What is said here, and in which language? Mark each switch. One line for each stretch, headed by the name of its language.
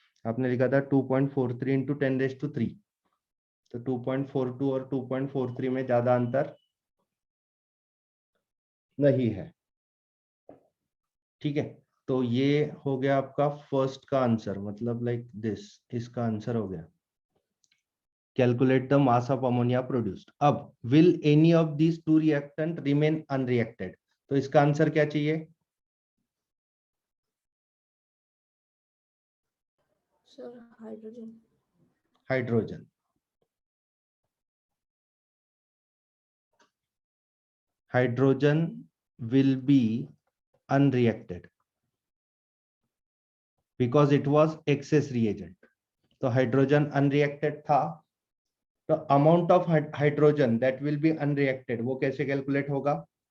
Hindi: आपने लिखा था 2.43 इंटू 10⁻3, तो 2.42 और 2.43 में ज्यादा अंतर नहीं है। ठीक है, तो ये हो गया आपका फर्स्ट का आंसर, मतलब लाइक दिस, इसका आंसर हो गया।
English: Calculate the mass of ammonia produced. अब will any of these two reactant remain unreacted?
Hindi: तो इसका आंसर क्या चाहिए? Sir hydrogen. Hydrogen.
English: Hydrogen will be unreacted because it was excess reagent.
Hindi: तो हाइड्रोजन अनरिएक्टेड था, तो
English: amount of hydrogen that will be unreacted
Hindi: वो कैसे कैलकुलेट होगा?